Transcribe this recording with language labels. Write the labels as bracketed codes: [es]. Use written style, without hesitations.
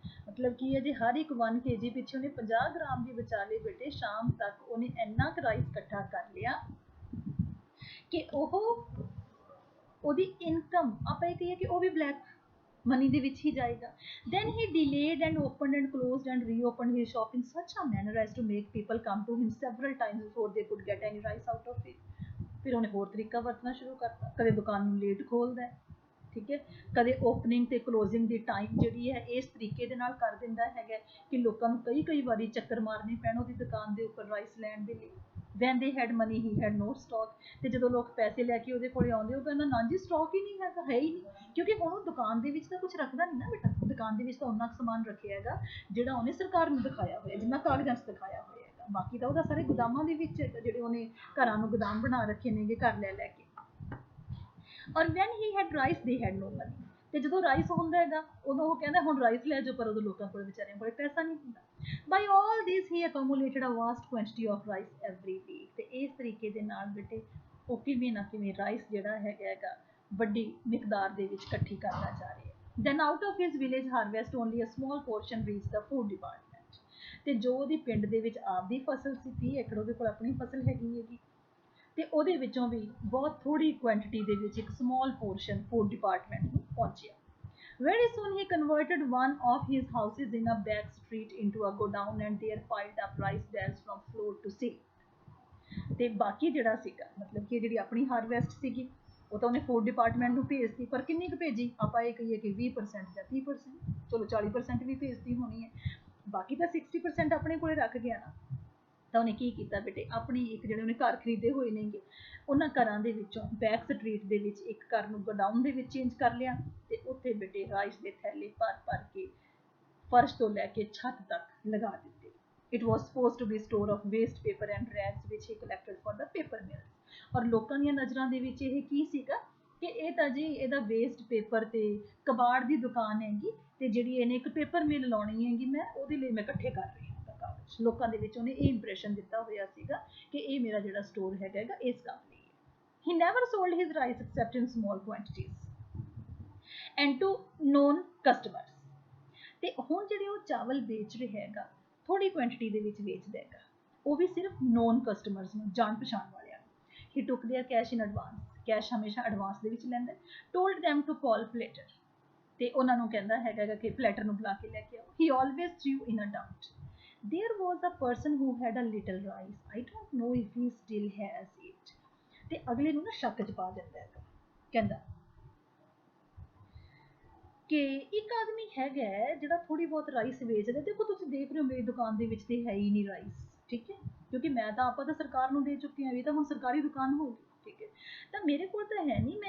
[pa] ਮਤਲਬ ਕੀ ਹੈ, ਜੇ ਹਰ ਇੱਕ 1 kg ਪਿੱਛੇ ਉਹਨੇ 50 ਗ੍ਰਾਮ ਵੀ ਬਚਾ ਲਏ ਬੇਟੇ, ਸ਼ਾਮ ਤੱਕ ਉਹਨੇ ਇੰਨਾ ਕੁ ਰਾਈਸ ਇਕੱਠਾ ਕਰ ਲਿਆ ਕਿ ਉਹਦੀ ਇਨਕਮ ਆਪਾਂ ਇਹ ਕਹੀਏ ਕਿ ਉਹ ਵੀ ਬਲੈਕ ਮਨੀ ਦੇ ਵਿੱਚ ਹੀ ਜਾਏਗਾ। [en] Then he delayed and opened and closed and reopened his shop in such a manner as to make people come to him several times before they could get any rice out of it. [pa] ਫਿਰ ਉਹਨੇ ਹੋਰ ਤਰੀਕਾ ਵਰਤਣਾ ਸ਼ੁਰੂ ਕਰਤਾ, ਕਦੇ ਦੁਕਾਨ ਨੂੰ ਲੇਟ ਖੋਲਦਾ ਹੈ, ਠੀਕ ਹੈ, ਕਦੇ ਓਪਨਿੰਗ ਤੇ ਕਲੋਜ਼ਿੰਗ ਦੀ ਟਾਈਮ ਜਿਹੜੀ ਹੈ ਇਸ ਤਰੀਕੇ ਦੇ ਨਾਲ ਕਰ ਦਿੰਦਾ ਹੈਗਾ ਕਿ ਲੋਕਾਂ ਨੂੰ ਕਈ ਵਾਰੀ ਚੱਕਰ ਮਾਰਨੇ ਪੈਣ ਉਹਦੀ ਦੁਕਾਨ ਦੇ ਉੱਪਰ ਰਾਈਸ ਲੈਣ ਦੇ ਲਈ। [en] When they had money he had no stock. [pa] ਤੇ ਜਦੋਂ ਲੋਕ ਪੈਸੇ ਲੈ ਕੇ ਉਹਦੇ ਕੋਲੇ ਆਉਂਦੇ ਉਹ ਕਹਿੰਦਾ ਨਾ ਜੀ ਸਟਾਕ ਹੀ ਨਹੀਂ ਹੈਗਾ, ਹੈ ਹੀ ਨਹੀਂ, ਕਿਉਂਕਿ ਹੁਣ ਉਹ ਦੁਕਾਨ ਦੇ ਵਿੱਚ ਤਾਂ ਕੁਝ ਰੱਖਦਾ ਨਹੀਂ ਨਾ ਬੇਟਾ, ਦੁਕਾਨ ਦੇ ਵਿੱਚ ਤਾਂ ਉਹਨਾਂ ਸਮਾਨ ਰੱਖਿਆ ਹੈਗਾ ਜਿਹੜਾ ਉਹਨੇ ਸਰਕਾਰ ਨੂੰ ਦਿਖਾਇਆ ਹੋਇਆ, ਜਿੰਨਾ ਕਾਗਜ਼ਾਂ 'ਚ ਦਿਖਾਇਆ ਹੋਇਆ ਹੈਗਾ, ਬਾਕੀ ਤਾਂ ਉਹਦਾ ਸਾਰੇ ਗੋਦਾਮਾਂ ਦੇ ਵਿੱਚ ਜਿਹੜੇ ਉਹਨੇ ਘਰਾਂ ਨੂੰ ਗੋਦਾਮ ਬਣਾ ਰੱਖੇ ਨੇਗੇ ਘਰ ਲੈ ਕੇ। [en] ਔਰ when he had rice they had no money. [pa] ਤੇ ਜਦੋਂ ਰਾਈਸ ਹੁੰਦਾ ਹੈਗਾ ਉਦੋਂ ਉਹ ਕਹਿੰਦਾ ਹੁਣ ਰਾਈਸ ਲੈ ਜਾਓ, ਪਰ ਉਦੋਂ ਲੋਕਾਂ ਕੋਲ ਵਿਚਾਰਿਆਂ ਕੋਲ ਪੈਸਾ ਨਹੀਂ ਹੁੰਦਾ। [en] By all this he accumulated a vast quantity of rice every week. [pa] ਤੇ ਇਸ ਤਰੀਕੇ ਦੇ ਨਾਲ ਬੇਟੇ ਉਹ ਕਿਵੇਂ ਨਾ ਕਿਵੇਂ ਰਾਈਸ ਜਿਹੜਾ ਹੈਗਾ ਵੱਡੀ ਮਿਕਦਾਰ ਦੇ ਵਿੱਚ ਇਕੱਠੀ ਕਰਦਾ ਜਾ ਰਿਹਾ ਹੈ। [en] Then out of his village harvest only a small portion reached the food department. [pa] ਤੇ ਜੋ ਉਹਦੀ ਪਿੰਡ ਦੇ ਵਿੱਚ ਆਪਦੀ ਫਸਲ ਸੀ, 30 ਏਕੜ ਉਹਦੇ ਕੋਲ ਆਪਣੀ ਫਸਲ ਹੈਗੀ ਤੇ ਉਹਦੇ ਵਿੱਚੋਂ ਵੀ ਬਹੁਤ ਥੋੜੀ ਕੁਆਂਟਿਟੀ ਦੇ ਵਿੱਚ ਇੱਕ ਸਮਾਲ ਪੋਰਸ਼ਨ ਫੂਡ ਡਿਪਾਰਟਮੈਂਟ ਨੂੰ ਪਹੁੰਚਿਆ। [en] Very soon he converted one of his houses in a back street into a godown and there piled up rice bags from floor to ceiling. [pa] ਤੇ ਬਾਕੀ ਜਿਹੜਾ ਸੀਗਾ ਮਤਲਬ ਕਿ ਜਿਹੜੀ ਆਪਣੀ ਹਾਰਵੈਸਟ ਸੀਗੀ ਉਹ ਤਾਂ ਉਹਨੇ ਫੂਡ ਡਿਪਾਰਟਮੈਂਟ ਨੂੰ ਭੇਜਤੀ, ਪਰ ਕਿੰਨੀ ਕੁ ਭੇਜੀ, ਆਪਾਂ ਇਹ ਕਹੀਏ ਕਿ 20% ਜਾਂ 30%, ਚਲੋ 40% ਵੀ ਭੇਜਤੀ ਹੋਣੀ ਹੈ, ਬਾਕੀ ਤਾਂ 60% ਆਪਣੇ ਕੋਲੇ ਰੱਖ ਗਿਆ ਨਾ। ਤਾਂ ਉਹਨੇ ਕੀ ਕੀਤਾ ਬੇਟੇ, ਆਪਣੀ ਇੱਕ ਜਿਹੜੇ ਉਹਨੇ ਘਰ ਖਰੀਦੇ ਹੋਏ ਨੇਗੇ ਉਹਨਾਂ ਘਰਾਂ ਦੇ ਵਿੱਚੋਂ ਬੈਕ ਸਟਰੀਟ ਦੇ ਵਿੱਚ ਇੱਕ ਘਰ ਨੂੰ ਗੋਡਾਊਨ ਦੇ ਵਿੱਚ ਚੇਂਜ ਕਰ ਲਿਆ ਤੇ ਉੱਥੇ ਬੇਟੇ ਰਾਈਸ ਦੇ ਥੈਲੇ ਭਰ ਭਰ ਕੇ ਫਰਸ਼ ਤੋਂ ਲੈ ਕੇ ਛੱਤ ਤੱਕ ਲਗਾ ਦਿੱਤੇ। [en] It was supposed to be store of waste paper and rags which he collected for the paper mills। [pa] ਔਰ ਲੋਕਾਂ ਦੀਆਂ ਨਜ਼ਰਾਂ ਦੇ ਵਿੱਚ ਇਹ ਕੀ ਸੀਗਾ ਕਿ ਇਹ ਤਾਂ ਜੀ ਇਹਦਾ ਵੇਸਟ ਪੇਪਰ ਤੇ ਕਬਾੜ ਦੀ ਦੁਕਾਨ ਹੈਗੀ ਤੇ ਜਿਹੜੀ ਇਹਨੇ ਇੱਕ ਪੇਪਰ ਮਿਲ ਲਾਉਣੀ ਹੈਗੀ ਮੈਂ ਉਹਦੇ ਲਈ ਮੈਂ ਇਕੱਠੇ ਕਰ ਰਹੀ ਹਾਂ ਕਾਗਜ਼। ਲੋਕਾਂ ਦੇ ਵਿੱਚ ਉਹਨੇ ਇਹ ਇੰਪ੍ਰੈਸ਼ਨ ਦਿੱਤਾ ਹੋਇਆ ਸੀਗਾ ਕਿ ਇਹ ਮੇਰਾ ਜਿਹੜਾ ਸਟੋਰ ਹੈਗਾ ਇਸ ਕੰਮ ਲਈ ਹੈ। [en] He never sold his rice except in small quantities and to known customers। [pa] ਤੇ ਹੁਣ ਜਿਹੜੇ ਉਹ ਚਾਵਲ ਵੇਚ ਰਿਹਾ ਹੈਗਾ ਥੋੜੀ ਕੁਆਂਟੀਟੀ ਦੇ ਵਿੱਚ ਵੇਚਦਾ ਹੈਗਾ, ਉਹ ਵੀ ਸਿਰਫ ਨੋਨ ਕਸਟਮਰਸ ਨੂੰ, ਜਾਣ ਪਛਾਣ ਵਾਲਿਆਂ ਨੂੰ। [en] he took their cash in advance, [pa] cash ਹਮੇਸ਼ਾ ਐਡਵਾਂਸ ਦੇ ਵਿੱਚ ਲੈਂਦਾ। [en] told them to call Platter, [pa] ਤੇ ਉਹਨਾਂ ਨੂੰ ਕਹਿੰਦਾ ਹੈਗਾ ਕਿ ਪਲੇਟਰ ਨੂੰ ਬੁਲਾ ਕੇ ਲੈ ਕੇ ਆਓ। [en] He always threw in a doubt, there was a person who had a little rice, I don't know if he still has it। [pa] ਤੇ ਅਗਲੇ ਨੂੰ ਨਾ ਸ਼ੱਕ ਚ ਪਾ ਦਿੰਦਾ ਹੈਗਾ, ਕਹਿੰਦਾ ਕਿ ਇੱਕ ਆਦਮੀ ਹੈਗਾ ਜਿਹੜਾ ਥੋੜੀ ਬਹੁਤ ਰਾਈਸ ਵੇਚਦਾ। ਦੇਖੋ ਤੁਸੀਂ ਦੇਖ ਰਹੇ ਹੋ ਮੇਰੀ ਦੁਕਾਨ ਦੇ ਵਿੱਚ ਤੇ ਹੈ ਹੀ ਨਹੀਂ ਰਾਈਸ, ਠੀਕ ਹੈ, ਕਿਉਂਕਿ ਮੈਂ ਤਾਂ ਆਪਾਂ ਤਾਂ ਸਰਕਾਰ ਨੂੰ ਦੇ ਚੁੱਕੀ ਹਾਂ, ਇਹ ਤਾਂ ਹੁਣ ਸਰਕਾਰੀ ਦੁਕਾਨ ਹੋ ਗਈ, ਠੀਕ ਹੈ, ਤਾਂ ਮੇਰੇ ਕੋਲ ਤਾਂ ਹੈ ਨਹੀਂ।